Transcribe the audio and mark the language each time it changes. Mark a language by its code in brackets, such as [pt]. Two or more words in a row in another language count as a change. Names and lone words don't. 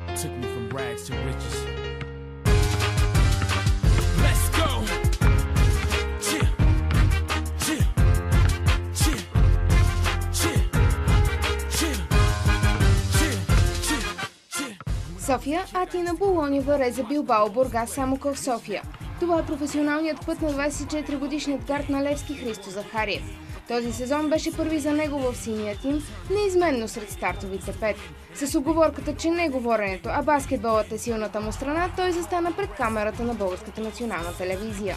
[en] took me from rags to riches. Let's go. Chill. Chill. Chill. Chill. Chill. Chill. Chill. [bg] София, Атина, Болония, Вареза, Билбао, Бургас, Самоков, София. Това е професионалният път на 24-годишният гард на Левски Христо Захариев. Този сезон беше първи за него в синия тим, неизменно сред стартовите 5. С уговорката, че не говоренето, а баскетболът е силната му страна, той застана пред камерата на Българската национална телевизия.